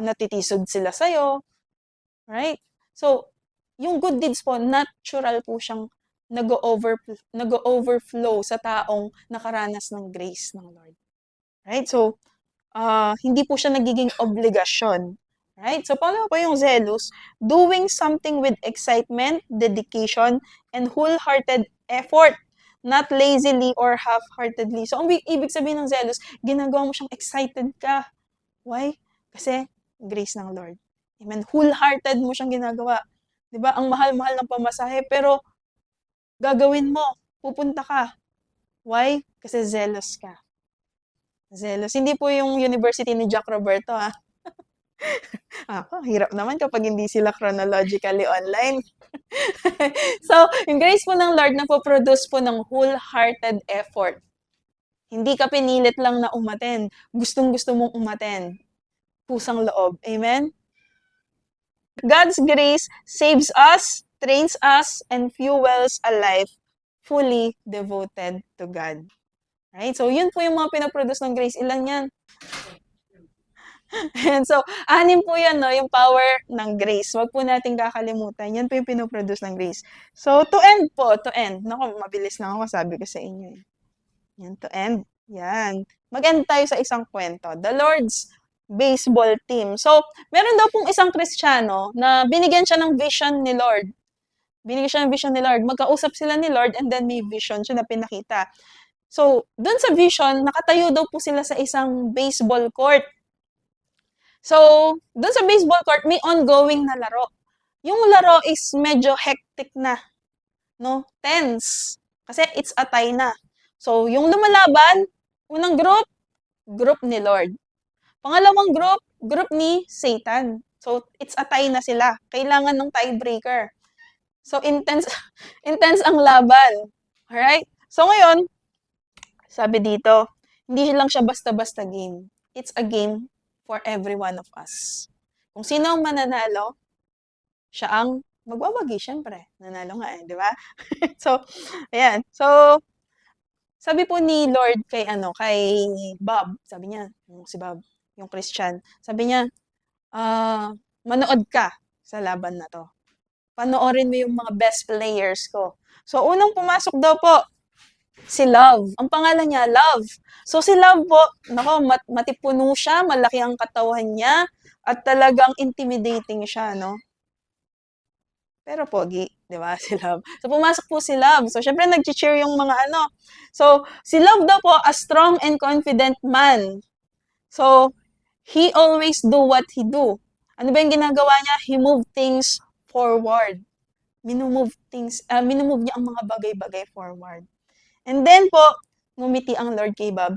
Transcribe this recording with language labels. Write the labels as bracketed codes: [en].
[tl] Natitisod sila sa'yo. Right? So, yung good deeds po, natural po siyang nag-overflow sa taong nakaranas ng grace ng Lord. Right? So, hindi po siya nagiging obligasyon. Right? So, paano po yung zealous? [en] Doing something with excitement, dedication, and wholehearted effort. Not lazily or half-heartedly. [tl] So, ang ibig sabihin ng zealous, ginagawa mo siyang excited ka. Why? Kasi grace ng Lord. Amen. Wholehearted mo siyang ginagawa. 'Di ba? Ang mahal-mahal ng pamasahe, pero gagawin mo, pupunta ka. Why? Kasi zealous ka. Zealous. Hindi po yung university ni Jack Roberto, ha? Hirap naman kapag hindi sila chronologically online. So, yung grace po ng Lord na po-produce po ng wholehearted effort. Hindi ka pinilit lang na umattend. Gustong-gusto mong umattend. Pusang loob. Amen? [en] God's grace saves us, trains us, and fuels a life fully devoted to God. Right? [tl] So, yun po yung mga pinaproduce ng grace. Ilan yan? And so, 6 po yan, no? Yung power ng grace. Huwag po natin kakalimutan. Yan po yung pinoproduce ng grace. So, to end po, to end. Naku, mabilis lang ako, sabi ko sa inyo. Yan, to end. Yan. Mag-end tayo sa isang kwento. [en] The Lord's baseball team. [tl] So, meron daw pong isang Kristiyano na binigyan siya ng vision ni Lord. Binigyan siya ng vision ni Lord. Magkausap sila ni Lord and then may vision siya na pinakita. So, dun sa vision, nakatayo daw po sila sa isang baseball court. So, dun sa baseball court, may ongoing na laro. Yung laro is medyo hectic na. No? Tense. Kasi [en] it's a tie [tl] na. So, yung lumalaban, unang group ni Lord. Pangalawang group ni Satan. So, [en] it's a tie [tl] na sila. Kailangan ng tiebreaker. So, intense intense ang laban. Alright? So, ngayon, sabi dito, hindi lang siya basta-basta game. [en] It's a game for every one of us. [tl] Kung sino ang mananalo, siya ang magwawagi, syempre. Nanalo nga di ba? So, ayan. So, sabi po ni Lord kay Bob, sabi niya, si Bob, yung Christian, sabi niya, manood ka sa laban na to. Panoorin mo yung mga best players ko. So, unang pumasok daw po, si Love. Ang pangalan niya, Love. So, si Love po, matipuno siya, malaki ang katawan niya, at talagang intimidating siya, no? Pero pogi, di ba, si Love. So, pumasok po si Love. So, syempre, nag-cheer yung mga ano. So, si Love daw po, [en] a strong and confident man. So, he always do what he do. [tl] Ano ba yung ginagawa niya? [en] He move things forward. [tl] Minumove niya ang mga bagay-bagay forward. And then po, ngumiti ang Lord kay Bob.